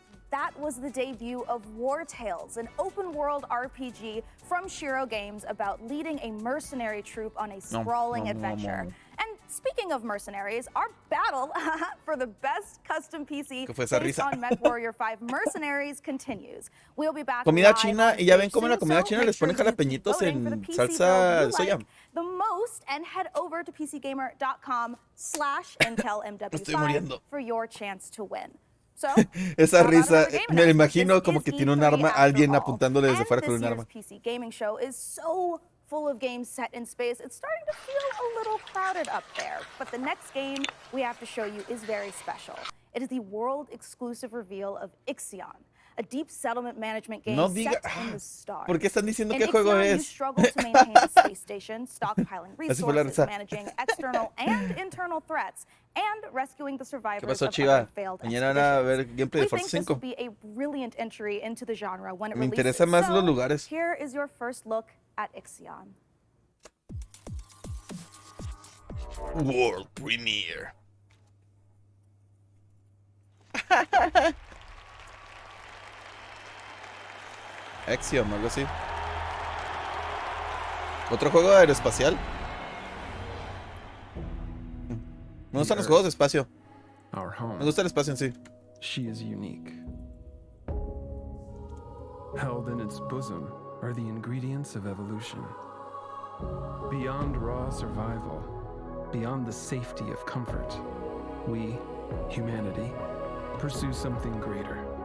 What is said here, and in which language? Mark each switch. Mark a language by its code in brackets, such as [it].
[en] That was the debut of War Tales, an open-world RPG from Shiro Games about leading a mercenary troop on a sprawling adventure. And speaking of mercenaries, our battle for the best custom PC based on MechWarrior 5 Mercenaries continues. We'll be back [es] comida china, y ya ven cómo en la comida china les ponen jalapeñitos en salsa de soya. [en] The most, and head over to PCGamer.com/IntelMW5 for your chance to win. So, [es] esa risa, me imagino como que tiene un arma, alguien apuntándole desde fuera con un arma. [en] PC gaming show is so full of games set in space, it's starting to feel a little crowded up there. But the next game we have to show you is very special. It is the world-exclusive reveal of Ixion, a deep settlement management game set in the stars. [es] ¿Por qué están diciendo qué juego es? [en] You struggle to maintain a space station, stockpiling resources, managing external and internal threats, and rescuing the survivors of other failed expeditions. We think this will be a brilliant entry into the genre when it releases. [es] Me interesan más los lugares. [en] Here is your first look at Ixion. World premiere. [es] Axiom, algo así. ¿Otro juego aeroespacial? Me gustan los juegos de espacio. Me gusta el espacio en sí. [en] She is unique. Held in its bosom are the ingredients of evolution. Beyond raw survival, beyond the safety of comfort, we, humanity, pursue something greater.